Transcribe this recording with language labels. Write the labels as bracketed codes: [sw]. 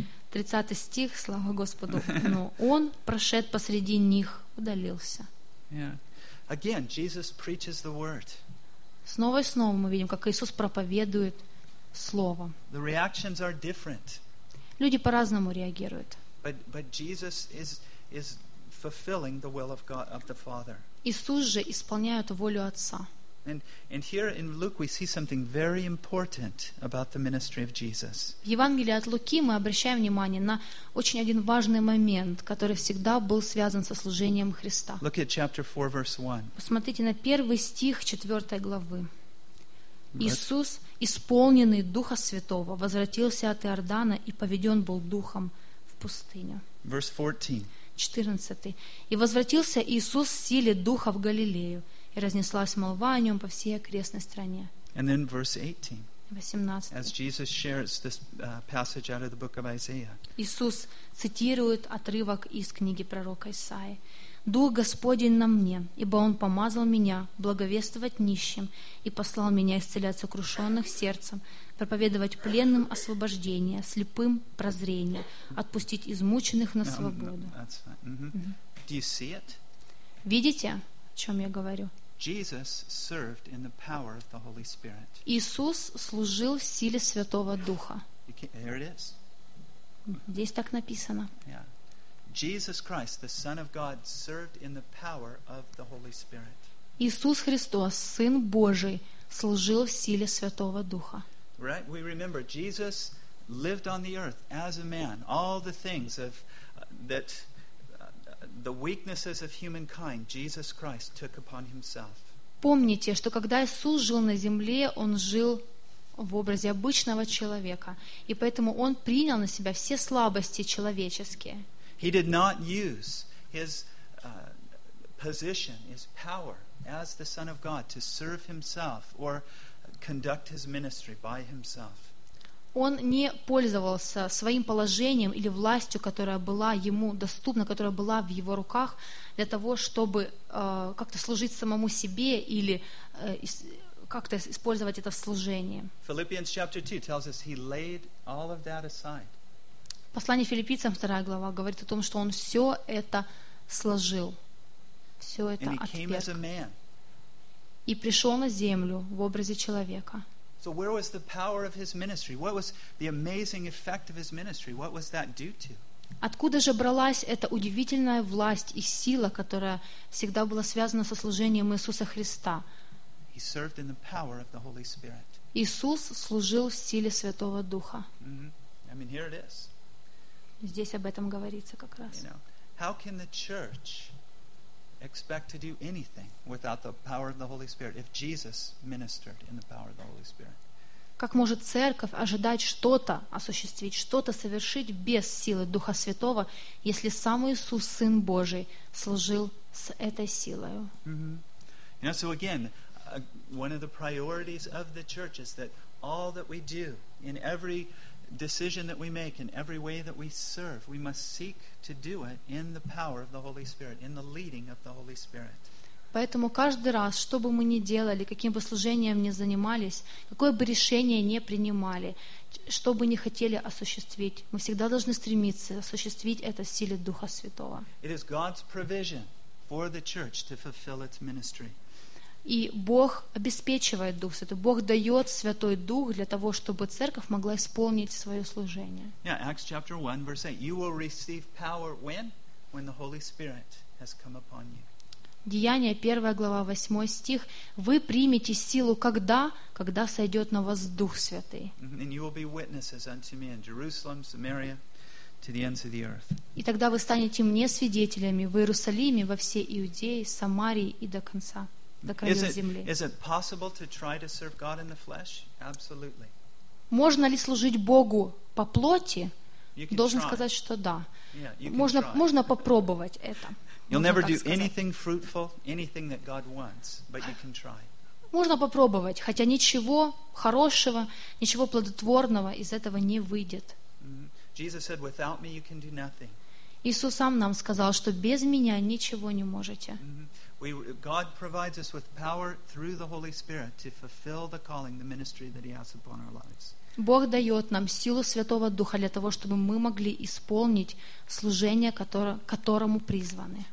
[ru] Тридцатый стих, слава Господу. Но он, прошед посреди них, удалился. [en] Again, Jesus preaches the word. [ru] Снова и снова мы видим, как Иисус проповедует Слово. [en] The reactions are different. [ru] Люди по-разному реагируют. [en] But Jesus is fulfilling the will of God, of the Father. [ru] Иисус же исполняет волю Отца. [en] And here in Luke we see something very important about the ministry of Jesus. [ru] В Евангелии от Луки мы обращаем внимание на очень один важный момент, который всегда был связан со служением Христа. [en] Look at chapter 4, verse 1. [ru] Посмотрите на первый стих 4 главы. Иисус, исполненный Духа Святого, возвратился от Иордана и поведен был Духом в пустыню. [en] Verse 14. [ru] 14. И возвратился Иисус в силе Духа в Галилею, и разнеслась молва о нем по всей окрестной стране. [en] And then verse 18. As Jesus shares this passage out of the book of Isaiah. [ru] Иисус цитирует отрывок из книги пророка Исаии. Дух Господень на мне, ибо Он помазал меня благовествовать нищим и послал меня исцелять сокрушенных сердцем, проповедовать пленным освобождение, слепым прозрение, отпустить измученных на свободу. [en] Do you see it? [ru] Видите, о чем я говорю? [en] Jesus served in the power of the Holy Spirit. [ru] Иисус служил в силе Святого Духа. [en] Here it is. [ru] Здесь так написано. [en] Yeah. Jesus Christ, the Son of God, served in the power of the Holy Spirit. [ru] Иисус Христос, Сын Божий, служил в силе Святого Духа. [en] Right? We remember Jesus lived on the earth as a man. All the things of that the weaknesses of humankind, Jesus Christ took upon himself. [ru] Помните, что когда Иисус жил на земле, он жил в образе обычного человека, и поэтому он принял на себя все слабости человеческие. [en] He did not use his position, his power as the Son of God to serve himself or conduct his ministry by himself. [ru] Он не пользовался своим положением или властью, которая была ему доступна, которая была в его руках, для того, чтобы как-то служить самому себе или как-то использовать это в служении. [en] Philippians chapter 2 tells us he laid all of that aside. [ru] Послание Филиппийцам, 2 глава, говорит о том, что он все это сложил, все это отверг. И пришел на землю в образе человека. [en] So where was the power of his ministry? What was the amazing effect of his ministry? What was that due to? [ru] Откуда же бралась эта удивительная власть и сила, которая всегда была связана со служением Иисуса Христа? [en] He served in the power of the Holy Spirit. [ru] Иисус служил в силе Святого Духа. [en] Mm-hmm. I mean, here it is. [ru] Здесь об этом говорится как раз. [en] How can the church expect to do anything without the power of the Holy Spirit if Jesus ministered in the power of the Holy Spirit? [ru] Как может церковь ожидать что-то осуществить, что-то совершить без силы Духа Святого, если сам Иисус, Сын Божий, служил с этой силой? [en] You know, so again, one of the priorities of the church is that all that we do in every decision that we make in every way that we serve, we must seek to do it in the power of the Holy Spirit, in the leading of the Holy Spirit. [ru] Поэтому каждый раз, что бы мы ни делали, каким бы служением ни занимались, какое бы решение ни принимали, что бы ни хотели осуществить, мы всегда должны стремиться осуществить это в силе Духа Святого. [en] It is God's provision for the church to fulfill its ministry. [ru] И Бог обеспечивает Дух Святой. Бог дает Святой Дух для того, чтобы церковь могла исполнить свое служение. [en] Yeah, Acts chapter 1, verse 8. You will receive power when? When the Holy Spirit has come upon you. [ru] Деяния 1 глава 8 стих. Вы примете силу когда? Когда сойдет на вас Дух Святой. [en] And you will be witnesses unto me in Jerusalem, Samaria, to the ends of the earth. [ru] И тогда вы станете мне свидетелями в Иерусалиме, во всей Иудее, Самарии и до конца. [en] Is it possible to try to serve God in the flesh? Absolutely. [ru] Можно ли служить Богу по плоти? Должен сказать, что да. Можно попробовать это. [en] You'll never do anything fruitful, anything that God wants, but you can try. [ru] Можно попробовать, хотя ничего хорошего, ничего плодотворного из этого не выйдет. [en] Jesus said, "Without me, you can do nothing." [ru] Иисус сам нам сказал, что без меня ничего не можете. [en] God provides us with power through the Holy Spirit to fulfill the calling, the ministry that He has upon our lives. [ru] Бог дает нам силу Святого Духа для того, чтобы мы могли исполнить служение, которому призваны.